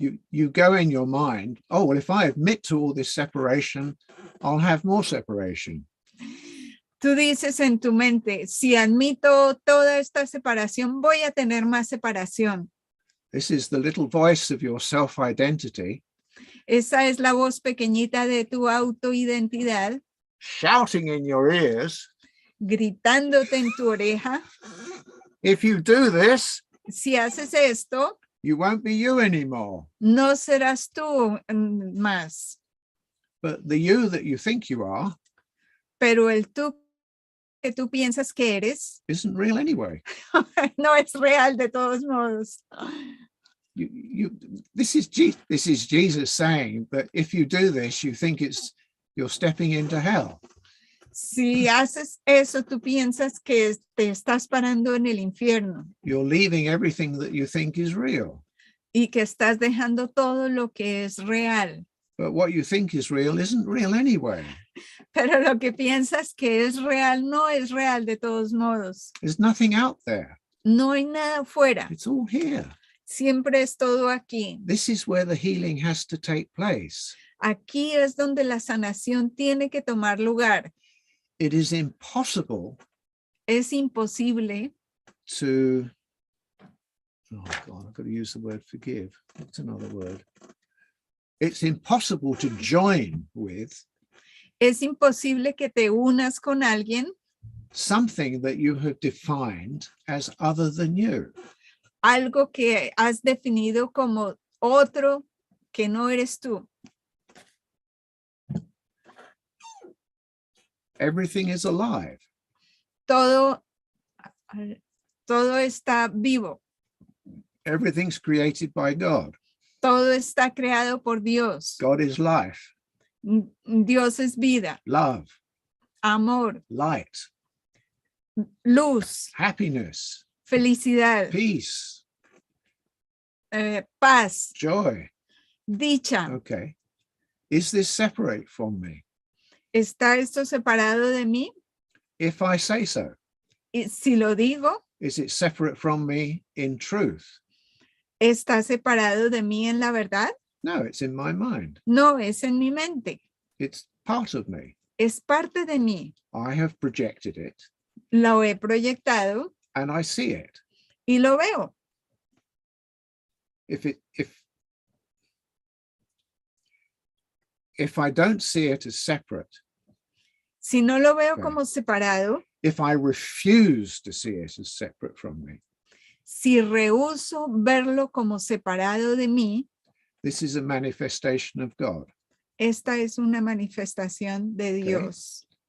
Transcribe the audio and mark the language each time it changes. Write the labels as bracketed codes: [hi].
[en] You go in your mind, oh, well, if I admit to all this separation, I'll have more separation. [es] Tú dices en tu mente, si admito toda esta separación, voy a tener más separación. [en] This is the little voice of your self-identity [es] Esa es la voz pequeñita de tu autoidentidad, [en] shouting in your ears, [es] gritándote en tu oreja. [en] if you do this, [es] Si haces esto, [en] you won't be you anymore. [es] no serás tú más. [en] But the you that you think you are [es] Pero el tú que tú piensas que eres, [en] isn't real anyway. [es] no es real de todos modos. [en] This is Jesus saying that if you do this, you think you're stepping into hell. [es] Si haces eso, tú piensas que te estás parando en el infierno [en] You're leaving everything that you think is real. [es] y que estás dejando todo lo que es real. [en] But what you think is real isn't real anyway. [es] Pero lo que piensas que es real no es real de todos modos. [en] There's nothing out there. [es] No hay nada fuera. [en] It's all here. [es] Siempre es todo aquí. [en] This is where the healing has to take place. [es] Aquí es donde la sanación tiene que tomar lugar. [en] It is impossible [es] Es imposible. [en] to, oh God, I've got to use the word forgive. What's another word? It's impossible to join with [es] Es imposible que te unas con alguien, [en] something that you have defined as other than you. [es] algo que has definido como otro que no eres tú. [en] Everything is alive. [es] Todo está vivo. [en] Everything's created by God. [es] Todo está creado por Dios. [en] God is life, [es] Dios es vida, [en] love, [es] amor, [en] light, [es] luz, [en] happiness, [es] felicidad, [en] peace, [es] paz, [en] joy. [es] dicha. [en] Okay. Is this separate from me? [es] ¿Está esto separado de mí? [en] If I say so, [es] Y si lo digo, [en] is it separate from me in truth? [es] ¿está separado de mí en la verdad? [en] No, it's in my mind. [es] No, es en mi mente. [en] It's part of me. [es] Es parte de mí. [en] I have projected it [es] Lo he proyectado [en] and I see it. [es] y lo veo. [en] If I don't see it as separate, [es] Si no lo veo [en] Okay. [es] como separado, [en] if I refuse to see it as separate from me, [es] si rehúso verlo como separado de mí, [en] this is a manifestation of God. [es] esta es una manifestación de Dios.